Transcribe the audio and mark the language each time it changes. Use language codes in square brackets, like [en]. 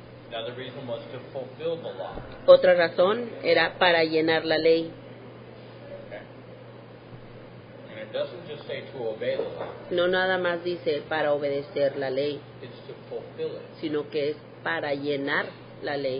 [en] The other reason was to fulfill the law. [es] Otra razón era para llenar la ley. [en] Okay? And it doesn't just say to obey the law, [es] No nada más dice para obedecer la ley, [en] it's to fulfill it. [es] sino que es para llenar la ley.